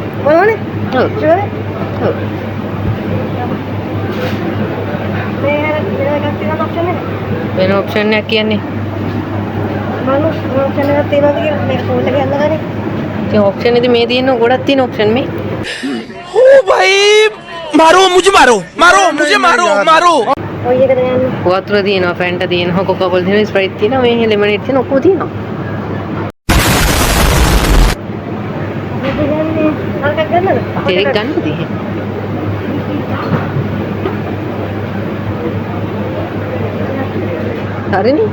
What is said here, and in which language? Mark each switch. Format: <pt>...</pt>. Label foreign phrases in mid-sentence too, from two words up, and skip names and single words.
<si>බොනවනේ? ඔව්. ෂුවර්? ඔව්. මේ එකක් තියෙන ඔප්ෂන් එක. වෙන ඔප්ෂන් එකක් කියන්නේ. මම ඔප්ෂන් එකක් තියෙනවද කියලා මේක ෆෝන් එකේ යන්න ගන්නේ. ඉතින් ඔප්ෂන් ඉතින් මේ තියෙන ගොඩක් තියෙන ඔප්ෂන් මේ.</si> <hi>ओ भाई मारो मुझे मारो मारो</hi> <si>ඔය එකද යන්නේ. වතුර තියෙනවා, ෆැන්ටා තියෙනවා, කොකා කෝලා තියෙනවා, ස්ප්‍රයිට් තියෙනවා, මේ ලෙමනේඩ් තියෙනවා, ඔක්කොම තියෙනවා. මේක යන්නේ අරකට ගන්නද? ඒක ගන්න තියෙන්නේ. හරිනේ.</si>